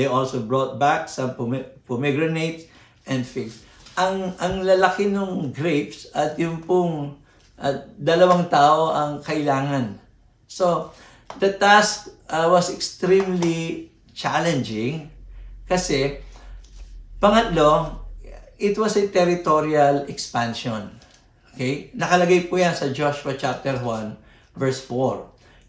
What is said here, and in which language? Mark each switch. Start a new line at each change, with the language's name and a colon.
English: They also brought back some pomegranates and figs.
Filipino: Ang lalaki ng grapes at yung pong dalawang tao ang kailangan.
English: So, the task was extremely challenging
Filipino: kasi, pangatlo,
English: it was a territorial expansion. Okay?
Filipino: Nakalagay po yan sa Joshua chapter 1, verse 4.